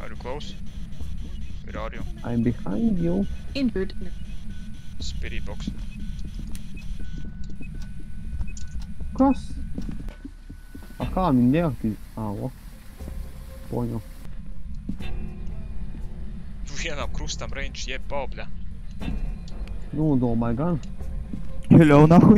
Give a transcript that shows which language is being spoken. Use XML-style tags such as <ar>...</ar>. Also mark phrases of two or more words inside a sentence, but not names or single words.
<en>close? Where are you? I'm behind you. Injured. Spirit box.</en> <lv>Kas? A kā viņi neaktīvi? Vo. Poņu. Vienam krustam range jeb bobļa. Nu, domāju gan.</lv> <ru>Hello, nahuj.</ru>